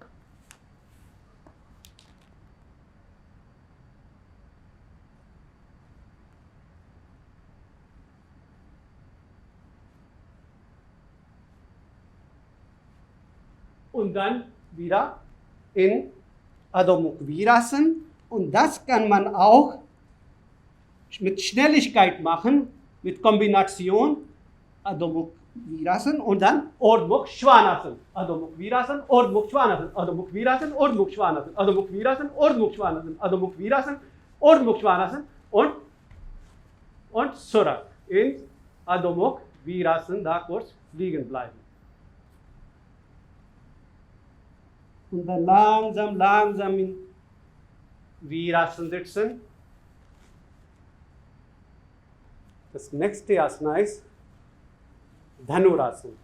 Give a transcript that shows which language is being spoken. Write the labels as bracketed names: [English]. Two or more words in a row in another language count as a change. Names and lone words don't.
[German] Und dann wieder in Adho Mukh Virasana. Und das kann man auch mit Schnelligkeit machen, mit Kombination Adho Mukh Virasana und dann Urdhva Mukh Svanasana. Adho Mukh Virasana, Urdhva Mukh Svanasana, Adho Mukh Virasana, Urdhva Mukh Svanasana, Adho Mukh Virasana, Urdhva Mukh Svanasana, Adho Mukh Virasana, Urdhva Mukh Svanasana und zurück in Adho Mukh Virasana, da kurz liegen bleiben. Und dann langsam, langsam in Virasana sitzen. Das nächste Asana ist Dhanurasana.